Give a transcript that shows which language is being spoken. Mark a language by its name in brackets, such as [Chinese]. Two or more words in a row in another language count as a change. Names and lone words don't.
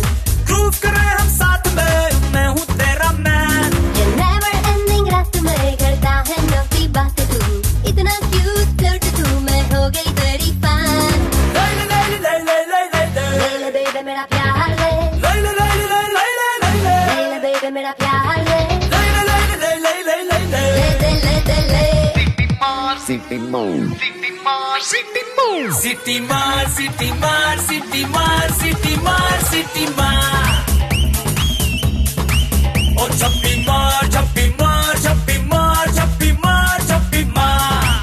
[Hindi] ग्रूव करे हम साथ में मैं हूँ तेरा मैन। ये [English] never ending [Hindi] रात में करता है नफी बात तू। इतना [English] cute flirt [Hindi] तू मैं हो गई तेरी फैन। ले ले ले ले ले ले ले ले ले बेबी मेरा प्यार ले। ले ले ले ले ले ले ले ले बेबी मेरा प्यार ले। ले ले ले ले ले ले ले ले ले ले ले। सिटी मार सिटी मार सिटी मार सिटी मार सिटी मार सिटी मार सिटी मार सिटी मार। ओ छप्पी मार छप्पी मार छप्पी मार छप्पी मार छप्पी मार।